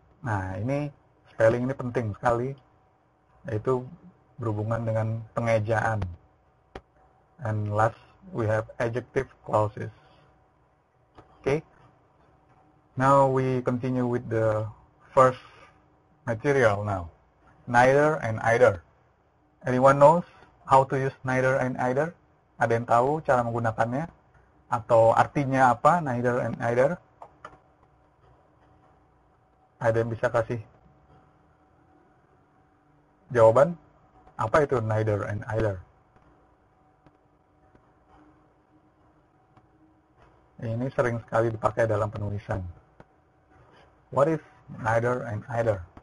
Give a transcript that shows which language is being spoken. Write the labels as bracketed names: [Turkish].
[Indonesian] Nah, ini spelling ini penting sekali, yaitu berhubungan dengan pengejaan. [English] And last we have adjective clauses. Okay. Now we continue with the first material now. Neither and either. Anyone knows how to use neither and either? [Indonesian] Ada yang tahu cara menggunakannya? Atau artinya apa, neither and either? Ada yang bisa kasih jawaban? Apa itu neither and either? Ini sering sekali dipakai dalam penulisan. [English] What is neither and either?